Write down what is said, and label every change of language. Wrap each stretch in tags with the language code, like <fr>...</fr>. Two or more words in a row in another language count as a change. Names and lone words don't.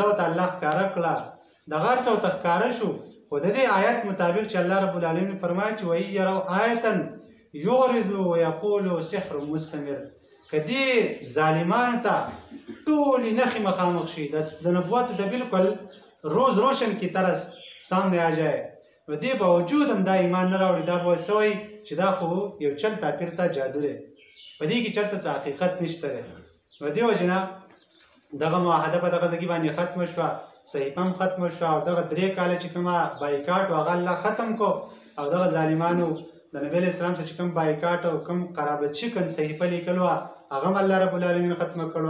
<ps>ورته الله ښکاره کړه دغه هر څه ورته ښکاره شو خو د دې آیت مطابق چې الله رب العالمین فرمایي چې وایي</ps> <ar>یرو آیتا یعرضو ویقولو سحر مستمر</ar> <ps>که دې ظالمانو ته ټولې نښې مخامخ شي د نبوت د بالکل</ps> <ur>روز روشن کی طرح سامنے آ جائے</ur> <ps>و دې باوجود هم دا ایمان نه راوړي دا به څه وایي چې دا خو یو</ps> <ur>چلتا پیرتا</ur> <ps>جادو دی په دې کې چېرته څه حقیقت نشته دی. نو دې وجې نه دغه معاهده په دغه ځای کې باندې ختمه شوه صحیفه هم ختمه شوه او دغه 3 کاله چې کومه بایکاټ و هغه الله ختم کو او دغه ظالمانو د نبی</ps> <ar>علیه السلام</ar> <ps>څخه چې کوم بایکاټ او کوم قرابت شکن صحیفه لیکلو هغه هم الله رب العالمین ختمه کړو.</ps>